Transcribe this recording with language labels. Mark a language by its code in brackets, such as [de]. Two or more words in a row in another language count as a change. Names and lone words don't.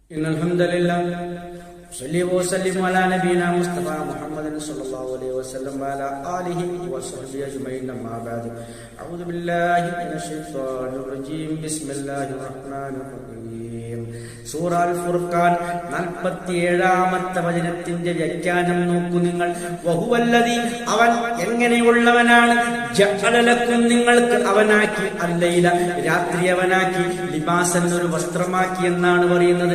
[ar] إن الحمد لله صلي وسلم على نبينا مصطفى محمد صلى الله عليه وسلم وعلى آله وصحبه أجمعين أما بعد أعوذ بالله من الشيطان الرجيم بسم الله الرحمن الرحيم [ml] സൂറ അൽ ഫുർഖാൻ 47-ാമത്തെ വചനത്തിന്റെ വ്യാഖ്യാനം നോക്കൂ നിങ്ങൾ. വഹുവല്ലദീ, അവൻ എങ്ങനെയുള്ളവനാണ്, [ar] جعل لكم, [ml] നിങ്ങൾക്ക് അവനാക്കി, അല്ലൈല, രാത്രി അവനാക്കി, ലിബാസൻ, ഒരു വസ്ത്രമാക്കി എന്നാണ് പറയുന്നത്.